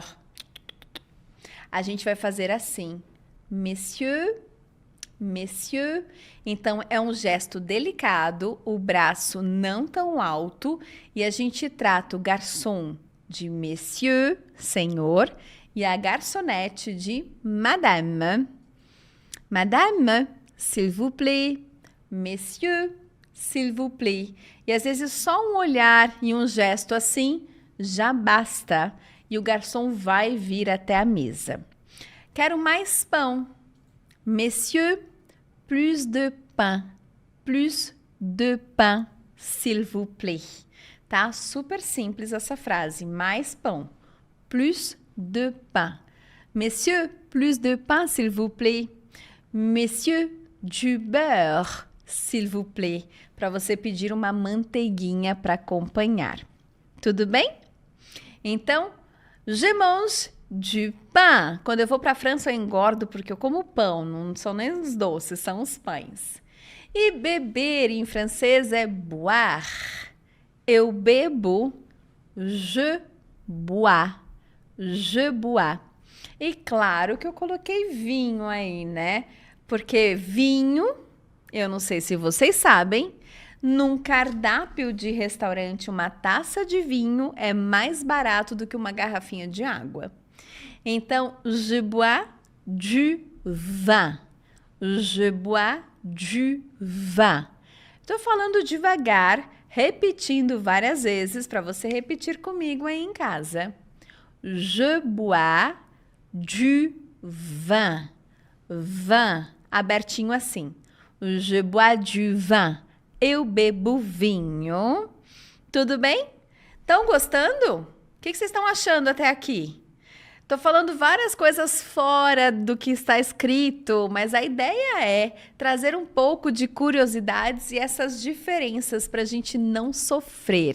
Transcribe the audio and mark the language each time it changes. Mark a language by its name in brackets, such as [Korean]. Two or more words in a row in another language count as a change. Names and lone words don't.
[Portuguese] A gente vai fazer assim, [French] monsieur, monsieur. [Portuguese] Então, é um gesto delicado, o braço não tão alto, e a gente trata o garçom de monsieur, senhor, e a garçonete de madame. [French] Madame, s'il vous plaît. Monsieur, s'il vous plaît. [Portuguese] E às vezes só um olhar e um gesto assim já basta. E o garçom vai vir até a mesa. Quero mais pão. [French] Monsieur, plus de pain. Plus de pain, s'il vous plaît. [Portuguese] Tá? Super simples essa frase. Mais pão. [French] Plus de pain. Monsieur, plus de pain, s'il vous plaît. Monsieur, du beurre, s'il vous plaît, [Portuguese] para você pedir uma manteiguinha para acompanhar. Tudo bem? Então, [French] je mange du pain. [Portuguese] Quando eu vou para a França, eu engordo porque eu como pão, não são nem os doces, são os pães. E beber em francês é boire. Eu bebo, [French] je bois. Je bois. [Portuguese] E claro que eu coloquei vinho aí, né? Porque vinho Eu não sei se vocês sabem, num cardápio de restaurante, uma taça de vinho é mais barato do que uma garrafinha de água. Então, [French] je bois du vin. Je bois du vin. [Portuguese] Estou falando devagar, repetindo várias vezes para você repetir comigo aí em casa. [French] Je bois du vin. Vin, [Portuguese] abertinho assim. [French] Je bois du vin. [Portuguese] Eu bebo vinho. Tudo bem? Estão gostando? O que vocês estão achando até aqui? Tô falando várias coisas fora do que está escrito, mas a ideia é trazer um pouco de curiosidades e essas diferenças para a gente não sofrer.